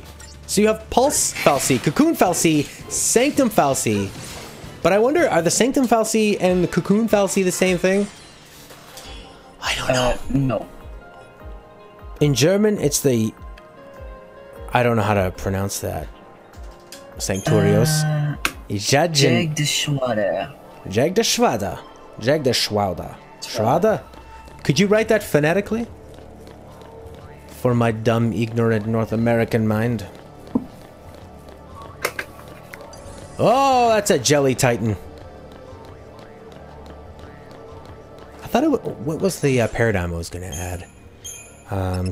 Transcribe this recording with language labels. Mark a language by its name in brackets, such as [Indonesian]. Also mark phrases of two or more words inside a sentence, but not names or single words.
[English] So you have Pulse fal'C, Cocoon fal'C, Sanctum fal'C. But I wonder, are the Sanctum fal'C and the Cocoon fal'C the same thing? I don't know. No. In German, it's the... I don't know how to pronounce that. Sanctorios. Jagdashwada. Jagdashwada. Jagdashwada. Shwada? Could you write that phonetically? For my dumb, ignorant North American mind. Oh, that's a Jelly Titan. I thought it was... What was the paradigm I was going to add?